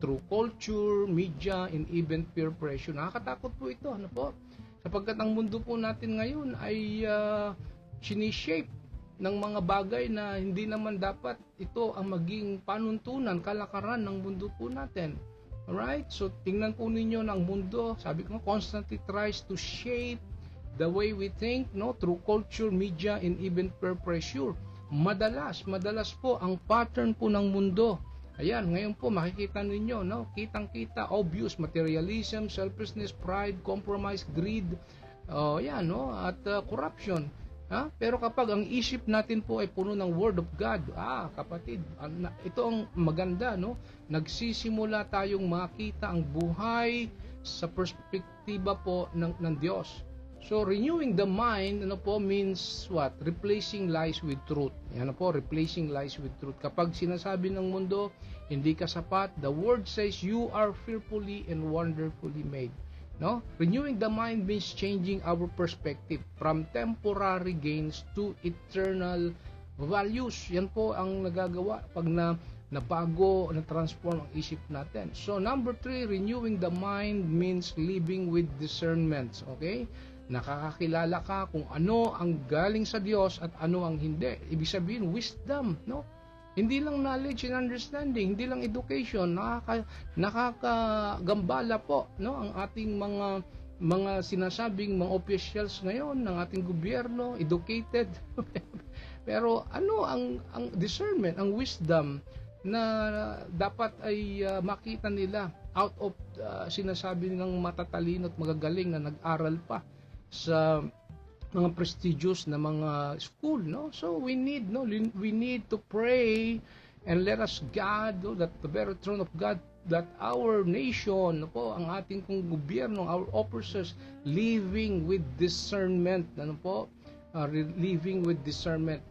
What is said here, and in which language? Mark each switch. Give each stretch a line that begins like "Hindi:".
English: Through culture, media, and even peer pressure.
Filipino: Nakakatakot po ito, ano po? Sapagkat ang mundo po natin ngayon ay sinishape ng mga bagay na hindi naman dapat ito ang maging panuntunan, kalakaran ng mundo po natin.
English: Alright? So,
Filipino: tingnan po ninyo ng mundo, sabi ko,
English: constantly tries to shape the way we think, no, through culture, media, and even peer pressure.
Filipino: Madalas po ang pattern po ng mundo. Ayan, ngayon po makikita ninyo, no, kitang-kita,
English: obvious materialism, selfishness, pride, compromise, greed,
Filipino: yan, no, at corruption. Pero kapag ang isip natin po ay puno ng Word of God, kapatid, ito ang maganda, no? Nagsisimula tayong makita ang buhay sa perspektiba po ng Diyos.
English: So, renewing the mind,
Filipino: ano po,
English: means what? Replacing lies with truth.
Filipino: Yan po,
English: replacing lies with truth.
Filipino: Kapag sinasabi ng mundo, hindi ka sapat,
English: the Word says, you are fearfully and wonderfully made. No? Renewing the mind means changing our perspective from temporary gains to eternal values.
Filipino: Yan po ang nagagawa pag nabago, na-transform ang isip natin.
English: So, number 3, renewing the mind means living with discernment. Okay?
Filipino: Nakakakilala ka kung ano ang galing sa Diyos at ano ang hindi. Ibig sabihin, wisdom, no? Hindi lang
English: knowledge and understanding,
Filipino: hindi lang education, nakakagambala po, no, ang ating mga sinasabing mga officials ngayon ng ating gobyerno, educated. Pero ano ang discernment, ang wisdom na dapat ay makita nila out of sinasabi ng matatalino at magagaling na nag-aral pa sa mga prestigious na mga school, no?
English: So we need to pray and let us God, no, that the very throne of God, that our nation, no po,
Filipino: ang ating kong gobyerno,
English: our officers living with discernment, ano po, living with discernment.